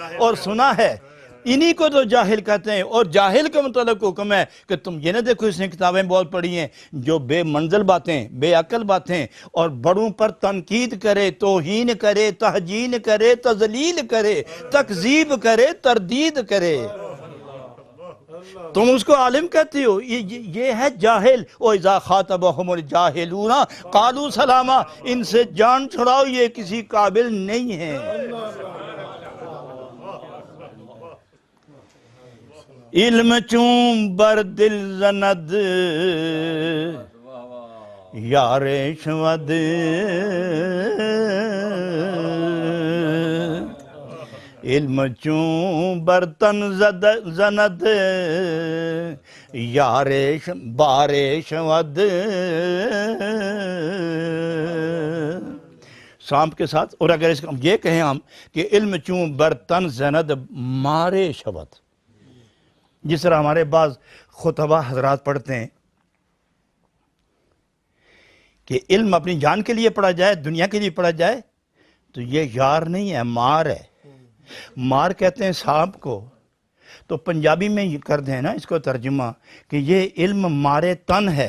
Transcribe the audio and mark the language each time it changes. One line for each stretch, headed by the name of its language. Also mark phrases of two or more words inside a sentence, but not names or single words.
Urdu: اور سنا ہے انہی کو تو جاہل کہتے ہیں. اور جاہل کے متعلق حکم ہے کہ تم یہ نہ دیکھو اس نے کتابیں بہت پڑھی ہیں، جو بے منزل باتیں، بے عقل باتیں اور بڑوں پر تنقید کرے، توہین کرے، تہجین کرے، تذلیل کرے، تکذیب کرے، تردید کرے، تم اس کو عالم کہتی ہو. یہ ہے جاہل.
Arabic: وَإِذَا خَاطَبَهُمُ الْجَاهِلُونَ قَالُوا سَلَامًا.
Urdu: ان سے جان چھڑاؤ، یہ کسی قابل نہیں ہے.
Persian: علم چون بر دل زند یار شود، علم چون بر تن زند یار بار شود.
Urdu: سانپ کے ساتھ. اور اگر اس کو یہ کہیں ہم کہ
Persian: علم چون بر تن زند مارے شود،
Urdu: جس طرح ہمارے بعض خطبہ حضرات پڑھتے ہیں کہ علم اپنی جان کے لیے پڑھا جائے، دنیا کے لیے پڑھا جائے، تو یہ یار نہیں ہے، مار ہے. مار کہتے ہیں سانپ کو. تو پنجابی میں یہ کر دیں نا اس کو ترجمہ کہ یہ علم مارے تن ہے.